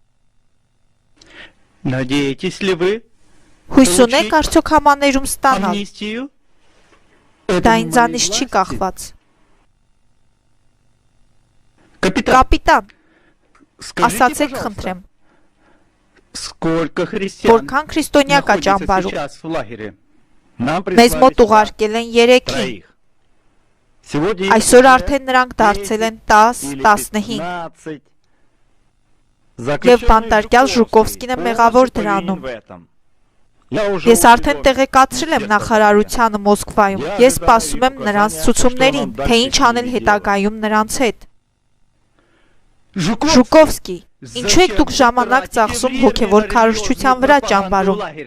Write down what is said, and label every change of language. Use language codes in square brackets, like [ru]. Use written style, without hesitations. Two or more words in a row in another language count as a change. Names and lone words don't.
[ru] Надеетесь ли вы [hy] Հույս ունեք արդյոք համաներում ստանալ։ [ru] амнистию? [hy] Դա ինձանից չի կախված։ [ru] Капитан, [hy] Կապիտան, [ru] скажите, [hy] ասացեք [ru] пожалуйста, [hy] խնդրեմ, [ru] сколько христиан [hy] որքան քրիստոնյա կա [ru] находится [hy] ճամբարում։ [ru] сейчас в лагере? Нам [hy] Մեզ [ru] прислали [hy] մոտ [ru] сюда [hy] ուղարկել են 3-ին։ [ru] Троих. Сегодня [hy] Այսօր [ru] их [hy] արդեն նրանք դարձել են 10, [ru] или 15։ 15. [hy] Եվ բանտարկյալ Ժուկովսկին է մեղավոր դրանում։ Ես արդեն տեղեկացրել եմ նախարարությանը Մոսկվայում։ Ես սպասում եմ նրանց ցուցումներին, թե ինչ անել հետագայում նրանց հետ։ Ժուկովսկի, ինչու եք դուք ժամանակ ծախսում հոգևոր քարոզչության վրա ճամբարում։